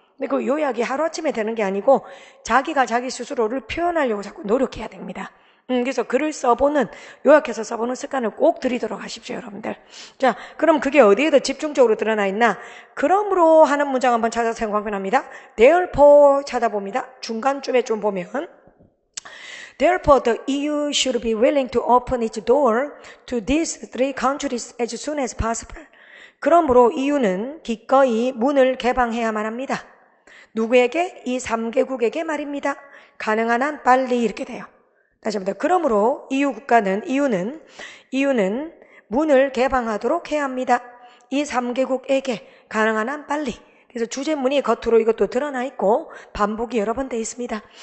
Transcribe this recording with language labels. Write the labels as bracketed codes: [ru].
[ko] 근데 그 요약이 하루아침에 되는 게 아니고 자기가 자기 스스로를 표현하려고 자꾸 노력해야 됩니다. 그래서 글을 요약해서 써보는 습관을 꼭 들이도록 하십시오, 여러분들. 자, 그럼 그게 어디에 더 집중적으로 드러나 있나? 그러므로 하는 문장 한번 찾아서 생각해봅니다. therefore 찾아봅니다. 중간쯤에 좀 보면 [en] Therefore, the EU should be willing to open its door to these three countries as soon as possible. [ko] 그러므로 EU는 기꺼이 문을 개방해야만 합니다. 누구에게? 이 3개국에게 말입니다. 가능한 한 빨리 이렇게 돼요. 다시 한번 그러므로 EU는 문을 개방하도록 해야 합니다. 이 3개국에게 가능한 한 빨리. 그래서 주제문이 겉으로 이것도 드러나 있고 반복이 여러 번 되어 있습니다.